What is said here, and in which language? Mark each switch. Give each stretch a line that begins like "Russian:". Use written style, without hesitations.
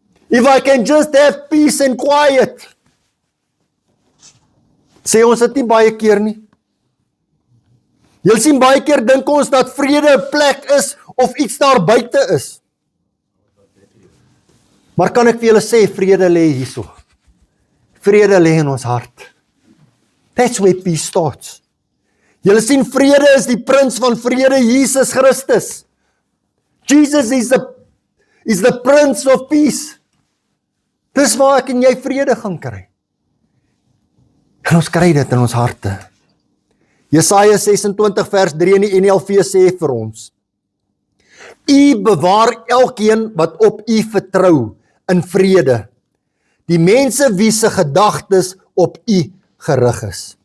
English: If I can just have peace and quiet.
Afrikaans: Sê ons dit nie baie keer nie. Jy sien, baie keer dink ons dat vrede 'n plek is of iets daar buite is. Maar kan ek vir julle sê, vrede lê hierso. Vrede lê in ons hart.
English: That's where peace starts.
Afrikaans: Julle sien, vrede is die prins van vrede, Jesus Christus.
English: Jesus is the prince of peace.
Afrikaans: Dis waar ek en jy vrede gaan kry. En ons kry dit in ons harte. Jesaja 26 vers 3 in die NLV sê vir ons: U bewaar elkeen wat op U vertrou in vrede, die mense wie se gedagtes op U gerig is.